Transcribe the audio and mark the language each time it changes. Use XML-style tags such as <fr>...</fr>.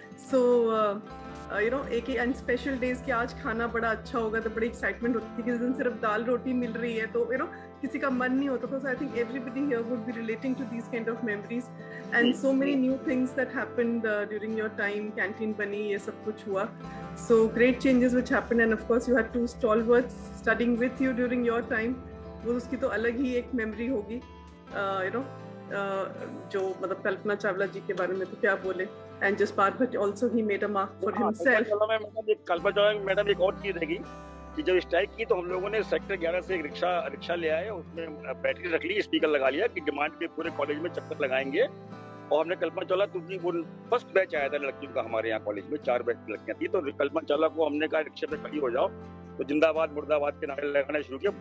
<hi>So you know, एक and special days कि आज खाना बड़ा अच्छा होगा तो बड़ी एक्साइटमेंट होती थी। किसी दिन सिर्फ दाल रोटी मिल रही है तो यू नो किसी का मन नहीं होता था।</hi> <en>So I think everybody here would be relating to these kind of memories and so many new things that happened during your time.</en> <hi>Canteen बनी, ये सब कुछ हुआ।</hi> <en>So great changes which happened, and of course you had 2 stalwarts studying with you during your time.</en> <hi>वो उसकी तो अलग ही एक मेमोरी होगी।</hi> <en>You know,</en> <hi>जो मतलब कल्पना चावला जी के बारे में तो क्या बोले,</hi> <en>and Jaspal Bhatt also he made a mark for himself.</en> <hi>Kalpana Chawla madam एक और चीज रहेगी कि जब स्ट्राइक की तो हम लोगों ने सेक्टर 11 से एक रिक्शा ले आए, उसमें बैटरी रख ली, स्पीकर लगा लिया कि डिमांड पे पूरे कॉलेज में चक्कर लगाएंगे। और हमने कल्पना चावला, क्योंकि वो फर्स्ट बैच आया था लड़कियों का हमारे यहाँ कॉलेज में, 4 बैच लड़कियां थी, तो कल्पना चावला को हमने कहा रिक्शे पे खड़ी हो जाओ, तो जिंदाबाद मुर्दाबाद के नारे लगाना शुरू किया।</hi>